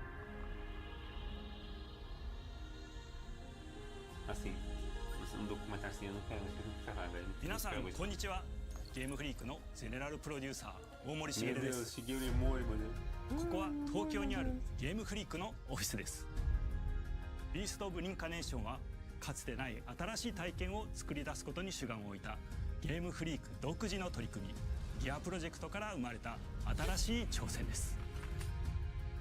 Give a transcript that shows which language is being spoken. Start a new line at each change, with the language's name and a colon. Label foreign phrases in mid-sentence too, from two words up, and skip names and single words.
Portuguese: Assim, um documentário assim eu nunca vi, velho.
Japanese: 皆さんこんにちは。ゲームフリークのゼネラルプロデューサー大森茂です。ここは東京にあるゲームフリークのオフィスです。ビースト・オブ・リンカネーションはかつてない新しい体験を作り出すことに主眼を置いたゲームフリーク独自の取り組みギアプロジェクトから生まれた新しい挑戦です。